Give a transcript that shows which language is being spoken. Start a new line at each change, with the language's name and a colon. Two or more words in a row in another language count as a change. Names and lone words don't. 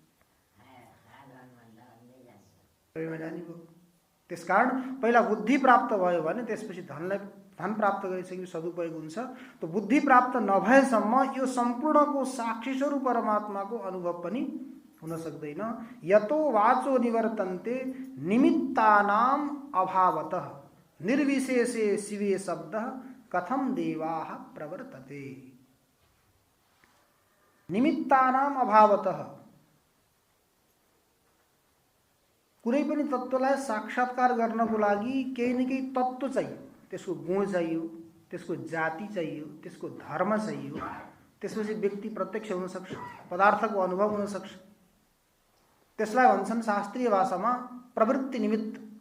Nepali: त्यसकारण पहिला बुद्धि प्राप्त भयो भने त्यसपछि धन प्राप्त गरिसकेपछि सदुपयोग हुन्छ। तो बुद्धि प्राप्त नभएसम्म यो सम्पूर्णको साक्षी स्वरूप परमात्माको अनुभव पनि हुन सक्दैन।
Sanskrit: यतो वाचो निवर्तन्ते निमित्तानाम अभावतः निर्विशेषे शिवे शब्दः कथम देवाः प्रवर्तते। निमित्तानाम अभावतः
Nepali: कुनै पनि तत्त्वलाई साक्षात्कार गर्नको लागि केही न केही तत्त्व चाहियो। त्यसको गुण चाहियो, त्यसको जाति चाहियो, त्यसको धर्म चाहियो। त्यसपछि व्यक्ति प्रत्यक्ष हुन सक्छ, पदार्थको अनुभव हुन सक्छ। त्यसलाई भन्छन् शास्त्रीय भाषामा प्रवृत्ति निमित्त।